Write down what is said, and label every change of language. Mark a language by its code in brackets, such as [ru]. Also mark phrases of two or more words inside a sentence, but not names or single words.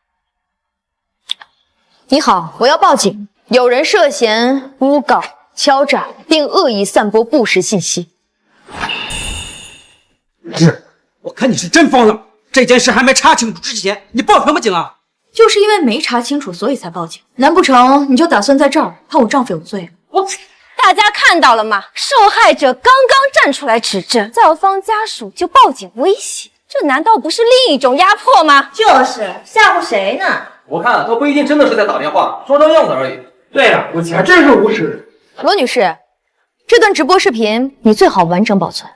[zh] 你好，我要報警，有人涉嫌誣告、敲詐，並惡意散播不實信息。是，我看你是真瘋了！這件事還沒查清楚之前，你報什麼警啊？就是因為沒查清楚，所以才報警。難不成你就打算在這兒判我丈夫有罪？大家看到了嗎？受害者剛剛站出來指證，校方家屬就報警威脅，這難道不是另一種壓迫嗎？就是嚇唬誰呢？我看都不一定真的是在打電話，裝樣子而已。對呀，我還真是無恥。羅女士，這段直播視頻你最好完整保存。